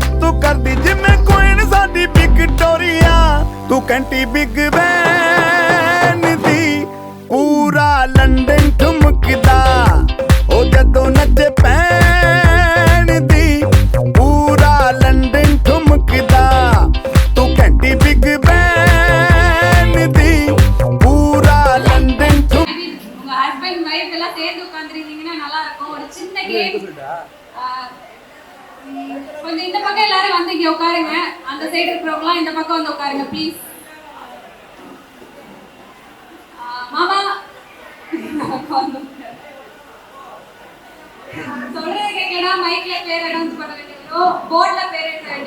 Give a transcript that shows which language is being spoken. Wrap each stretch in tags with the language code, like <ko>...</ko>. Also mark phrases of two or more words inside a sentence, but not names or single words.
<pa>ਤੂੰ ਕਰਦੀ ਜਿਵੇਂ ਕੁਈਨ ਸਾਡੀ ਵਿਕਟੋਰੀਆ ਤੂੰ ਕੰਟੀ ਬਿਗ ਬੈਨ ਦੀ ਪੂਰਾ ਲੰਡਨ ਠੁਮਕਦਾ ਉਹ ਜਦੋਂ ਨੱਚੇ ਪੈਣ ਦੀ ਪੂਰਾ ਲੰਡਨ ਠੁਮਕਦਾ ਤੂੰ ਕੰਟੀ ਬਿਗ ਬੈਨ ਦੀ ਪੂਰਾ ਲੰਡਨ ਠੁਮ</pa> <ta>உங்க</ta> <en>husband wife</en> <ta>எல்லாம் சேர்ந்து உட்கார்ந்துருந்தீங்கன்னா நல்லா இருக்கும் ஒரு சின்ன கேம் கொஞ்சம் இந்த பக்கம் எல்லாரும் வந்து இங்க உட்காருங்க அந்த சைடு இருக்கிறவங்களாம் இந்த பக்கம் வந்து உட்காருங்க ப்ளீஸ் மாமா சொல்றதை கேட்கலன்னா மைக்ல பேர் அனௌன்ஸ் பண்ண வேண்டி வரும் போர்ட்ல பேர் எழுத வேண்டி</ta>